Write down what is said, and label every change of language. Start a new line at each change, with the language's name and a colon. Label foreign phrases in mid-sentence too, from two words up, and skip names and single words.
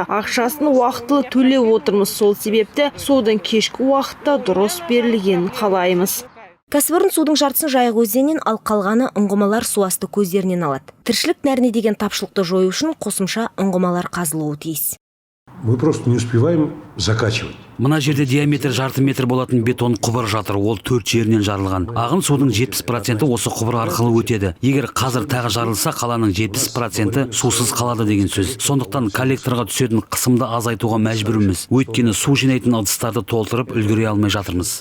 Kazakh: Ақшасын уақытылы төлеп отырмыз. Сол себепті судың кешкі уақытта дұрыс берілгенін қалаймыз. Кәсіпорын судың жартысын Жайық өзенінен, ал қалғаны ұңғымалар су асты көздерінен алады. Тіршілік нәріне деген тапшылықты жою үшін қосымша ұңғымалар қазылуы тиіс.
Russian: Мы просто не успеваем закачивать.
Kazakh: Мына жерде диаметр жарты метр болатын бетон құбыр жатыр. Ол 4 жерінен жарылған. Ағын судың 70% осы құбыр арқылы өтеді. Егер қазір тағы жарылса, қаланың 70% сусыз қалады деген сөз. Сондықтан коллекторға түсетін қысымды азайтуға мәжбүрміз. Өйткені су жинайтын ыдыстарды толтырып үлгере алмай жатырмыз.